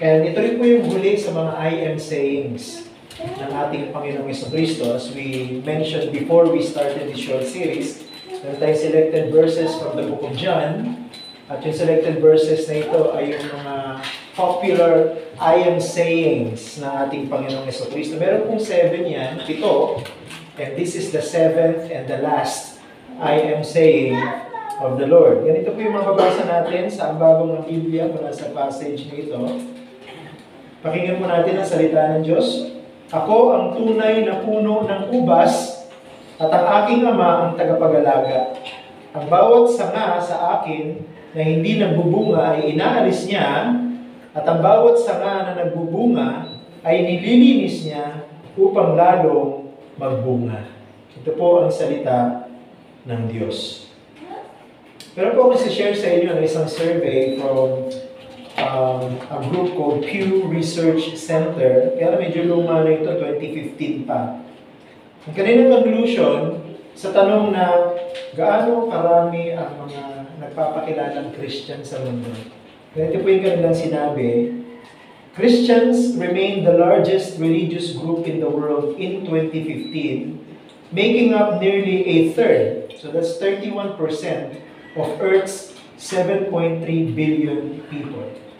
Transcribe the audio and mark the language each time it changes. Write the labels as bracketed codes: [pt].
[tl] And ito rin po yung huli sa mga I am sayings ng ating Panginoong Jesucristo. [en] As we mentioned before we started this short series, [tl] meron tayong [en] selected verses from the book of John. [tl] At yung selected verses na ito ay yung mga popular I am sayings ng ating Panginoong Jesucristo. Meron pong 7 yan, 7. [en] And this is the 7th and the last I am saying of the Lord. [tl] Ganito po yung mababasa natin sa ambagong ng Biblia mula sa passage na ito. Pakinggan po natin ang salita ng Diyos. Ako ang tunay na puno ng ubas, at ang aking ama ang tagapag-alaga. Ang bawat sanga sa akin na hindi nagbubunga ay inaalis niya, at ang bawat sanga na nagbubunga ay nililinis niya upang lalong magbunga. Ito po ang salita ng Diyos. Pero po ako share sa inyo ng isang survey [en] from a group called [tl] Pew Research Center. Kaya medyo luma na ito, 2015 pa. Ang kanilang conclusion sa tanong na gaano karami ang mga nagpapakilalang Christian sa mundo. Ganito po yung kanilang sinabi, [en] Christians remain the largest religious group in the world in 2015, making up nearly a third, so that's 31% of Earth's 7.3 billion people.